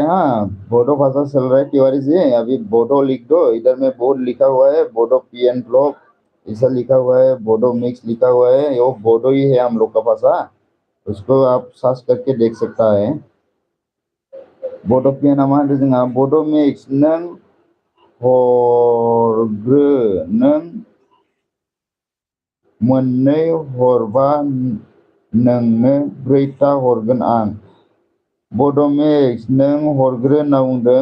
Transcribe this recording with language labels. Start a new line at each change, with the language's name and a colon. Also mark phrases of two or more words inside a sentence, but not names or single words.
Hindi: हाँ, बोडो भाषा चल रहा है तिवारी जी। अभी बोडो लिख दो, इधर में बोर्ड लिखा हुआ है बोडो पीएन ब्लॉक ऐसा लिखा हुआ है, बोडो मिक्स लिखा हुआ है। वो बोडो ही है हम लोग का भाषा, उसको आप सर्च करके देख सकता है।
Bodo: बोडो पीएन हमारे जोंहा बोडो मिक्स नों हरग्रो नों मोननै हरबा नोंनो ब्रैथा हरगोन आं। बड' मिक्स नों हरग्रो होनना बुंदों।